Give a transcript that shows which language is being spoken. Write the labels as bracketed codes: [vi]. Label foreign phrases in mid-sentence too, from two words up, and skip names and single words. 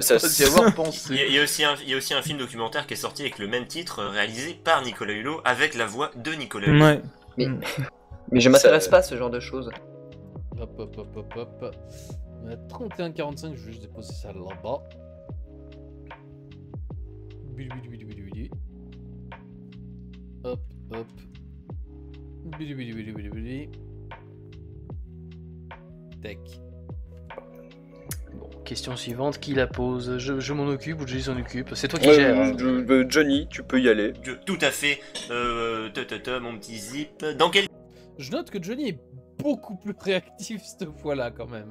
[fr] ça- ne pas ça- y avoir pensé? Il y a aussi un film documentaire qui est sorti avec le même titre, réalisé par Nicolas Hulot, avec la voix de Nicolas Hulot. Ouais. Mais je m'intéresse Ça- pas à ce genre de choses. Hop, hop, hop, hop, hop. On est à 31,45, je vais juste déposer ça là-bas. Bili, bili, bili, bili, bili. Hop, hop. Bili, bili, bili, bili, bili. Tac. Bon, question suivante, qui la pose? Je m'en occupe ou Johnny s'en occupe? C'est toi qui Ouais, gères. hein. Johnny, tu peux y aller. Tout à fait. Mon petit zip. Dans quel Je note que Johnny est beaucoup plus réactif cette fois-là quand même.